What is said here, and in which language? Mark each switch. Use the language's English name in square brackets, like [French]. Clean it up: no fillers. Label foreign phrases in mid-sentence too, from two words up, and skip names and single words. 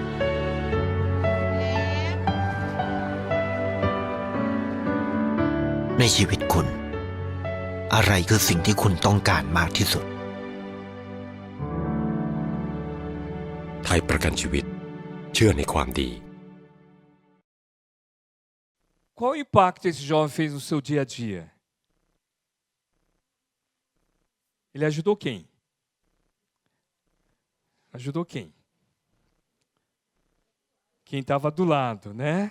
[Thai] ในชีวิตคุณอะไรคือสิ่งที่คุณต้องการมากที่สุด ไทยประกันชีวิตเชื่อในความดี [Portuguese] Qual o impacto esse jovem fez no seu dia a dia? Ele ajudou quem? Ajudou quem? Quem estava do lado, né?